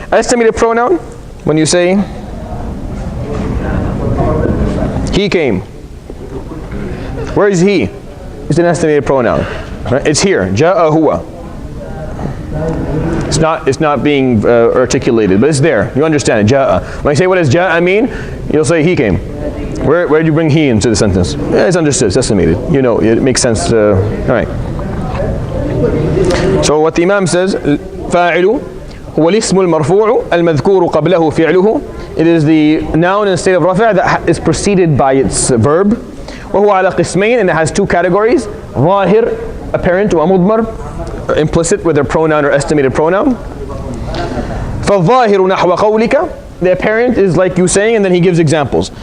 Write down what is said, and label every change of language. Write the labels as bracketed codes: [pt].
[en] Estimated pronoun, when you say he came. Where is he? It's an estimated pronoun. Right? It's here. [ar] Ja'a huwa. [en] It's not being articulated, but it's there. You understand it. Ja'a. When I say what does ja'a mean, you'll say he came. Where did you bring he into the sentence? Yeah, it's understood. It's estimated. You know, it makes sense. All right. [ar] So what the Imam says, فاعل هو الاسم المرفوع المذكور قبله فعله. [en] It is the noun in the state of rafa' that is preceded by its verb. [ar] وهو على قسمين, [en] and it has two categories. ظاهر, apparent, ومضمر, implicit with a pronoun or estimated pronoun. [ar] فالظاهر نحو قولك, [en] the apparent is like you saying, and then he gives examples.